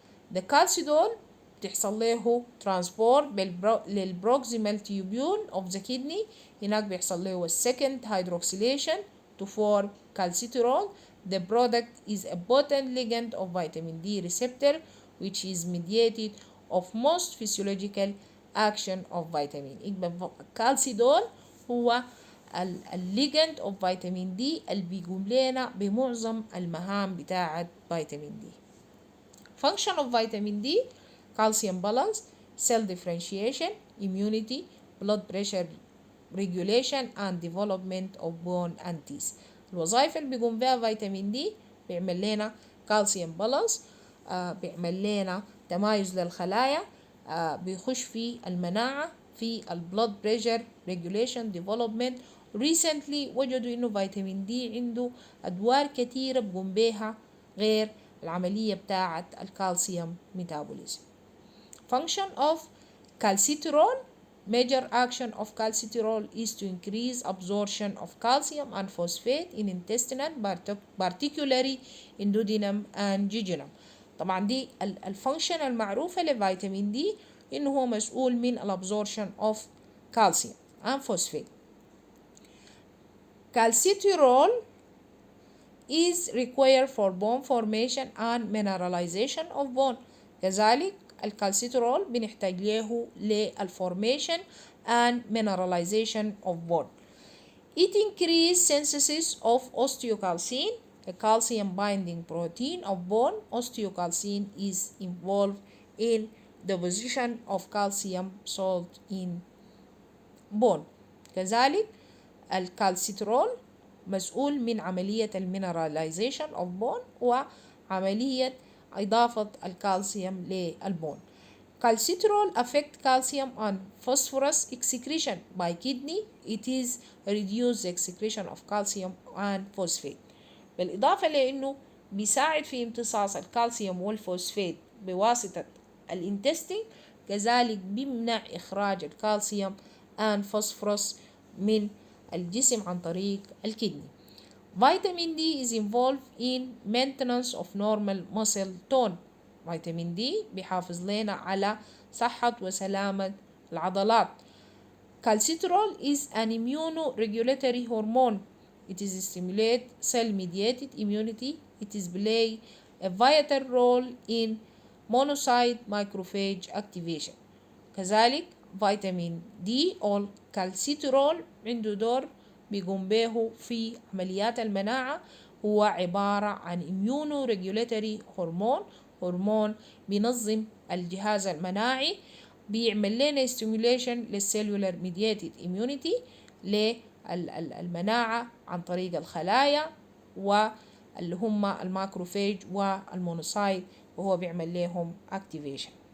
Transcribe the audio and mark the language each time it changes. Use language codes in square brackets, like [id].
[ar] ده كالسيدول بتحصل له ترانسبورت للبروكسيمال تيوبيول اوف ذا كيدني، هناك بيحصل له السكند هيدروكسيليشن [en] to form calcitriol. The product is a potent ligand of vitamin D receptor which is mediated of most physiological action of vitamin. [ar] يبقى الكالسيدول هو الليجند اوف فيتامين دي اللي بيقوم لنا بمعظم المهام بتاعة فيتامين دي. [en] Function of vitamin D: calcium balance, cell differentiation, immunity, blood pressure regulation and development of bone and teeth. [ar] الوظائف اللي بيقوم بها فيتامين دي بيعمل لنا كالسيوم بالانس، بيعمل لنا تمايز للخلايا، بيخش في المناعة، في البلود بريشر ريجوليشن ديفلوبمنت. ريسنتلي وجدوا انه فيتامين دي عنده ادوار كثيرة بقوم بيها غير العملية بتاعة الكالسيوم ميتابوليزم. [en] Function of calcitriol. Major action of calcitriol is to increase absorption of calcium and phosphate in intestinal, particularly in duodenum and jejunum. [ar] طبعا دي الفانكشن المعروفة لفيتامين دي إنه هو مسؤول من الابزوربشن [en] of calcium and phosphate. Calcitriol is required for bone formation and mineralization of bone. [ar] كذلك الكالسيترول بنحتاج له للفورميشن [en] and mineralization of bone. It increases synthesis of osteocalcine, a calcium binding protein of bone. Osteocalcine is involved in deposition of calcium salt in bone. [ar] كذلك الكالسيترول مسؤول من عملية المينراليزيشن of bone وعملية إضافة الكالسيوم للبون. [en] Calcitriol affect calcium and phosphorus excretion by kidney. It is reduce the excretion of calcium and phosphate. [ar] بالإضافة لأنه بيساعد في امتصاص الكالسيوم والفوسفات بواسطة الانتستين، كذلك بيمنع إخراج الكالسيوم and phosphorus من الجسم عن طريق الكدني. [en] Vitamin D is involved in maintenance of normal muscle tone. [ar] فيتامين دي بيحافظ لنا على صحة وسلامة العضلات. [en] Calcitriol is an immunoregulatory hormone. It is stimulate cell-mediated immunity. It is play a vital role in monocyte macrophage activation. [ar] كذلك فيتامين دي أو كالسيترول عنده دور بيقوم به في عمليات المناعة. هو عبارة عن immunoregulatory هرمون بينظم الجهاز المناعي، بيعمل لنا stimulation للcellular mediated immunity للمناعة عن طريق الخلايا واللي هم الماكروفيج والمونوسايت، وهو بيعمل لهم activation.